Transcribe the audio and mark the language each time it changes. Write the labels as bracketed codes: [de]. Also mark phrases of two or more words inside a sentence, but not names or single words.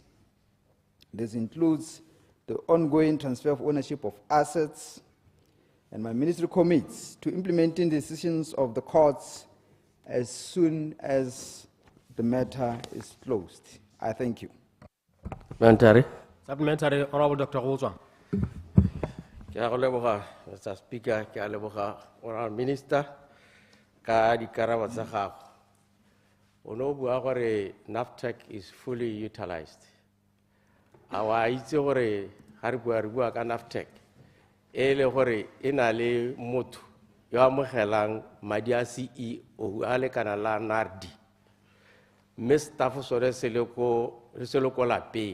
[en] This includes the ongoing transfer of ownership of assets, and my ministry commits to implementing the decisions of the courts as soon as the matter is closed. I thank you. Parliamentary. Supplementary, Honorable Dr. 𝗧𝗛𝗧. Mr. Speaker, Honorable Minister, [tn] ka dikarabo tsa gago. Ono bua gore NAFTEC [en] is fully utilized. [tn] Awa itse gore ha re bua ka NAFTEC ele gore ena le motho yo amogelang madi a CEO a le kana la NARDI. Mme staff sore se le ko lapeng.